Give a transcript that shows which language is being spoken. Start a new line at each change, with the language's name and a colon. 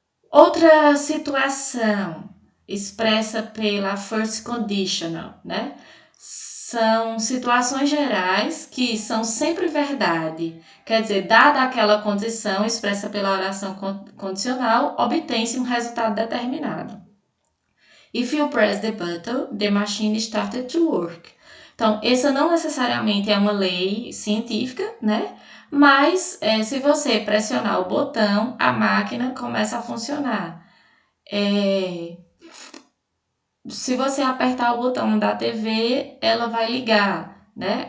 Portuguese: Outra situação expressa pela first conditional, né? São situações gerais que são sempre verdade. Quer dizer, dada aquela condição expressa pela oração condicional, obtém-se um resultado determinado.
English: If you press the button, the machine started to work.
Portuguese: Então, essa não necessariamente é uma lei científica, né? Mas, se você pressionar o botão, a máquina começa a funcionar. Se você apertar o botão da TV, ela vai ligar, né?